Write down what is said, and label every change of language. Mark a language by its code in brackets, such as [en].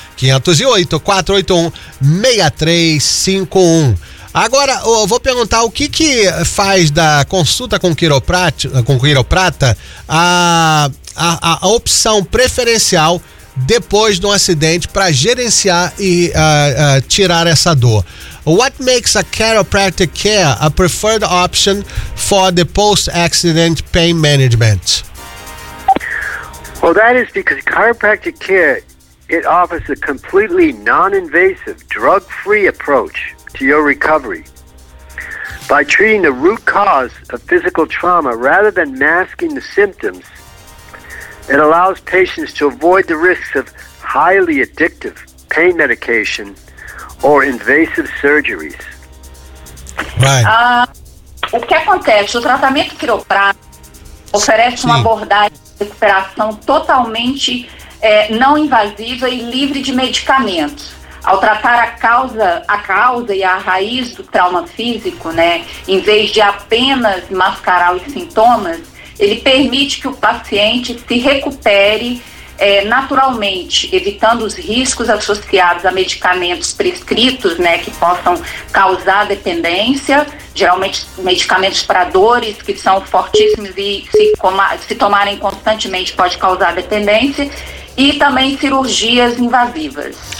[pt] 508-481-6351. Agora, eu vou perguntar o que que faz da consulta com quiroprata a opção preferencial depois de um acidente para gerenciar e tirar essa dor. [en] What makes a chiropractic care a preferred option for the post-accident pain management? Well, that is because chiropractic care, it offers a completely non-invasive, drug-free approach to your recovery. By treating the root cause of physical trauma rather than masking the symptoms, it allows patients to avoid the risks of highly addictive pain medication or invasive surgeries. Right. [pt] O que acontece? O tratamento quiroprático oferece uma abordagem de recuperação totalmente não invasiva e livre de medicamentos. Ao tratar a causa e a raiz do trauma físico, né, em vez de apenas mascarar os sintomas, ele permite que o paciente se recupere naturalmente, evitando os riscos associados a medicamentos prescritos, né, que possam causar dependência, geralmente medicamentos para dores que são fortíssimos e se tomarem constantemente pode causar dependência, e também cirurgias invasivas.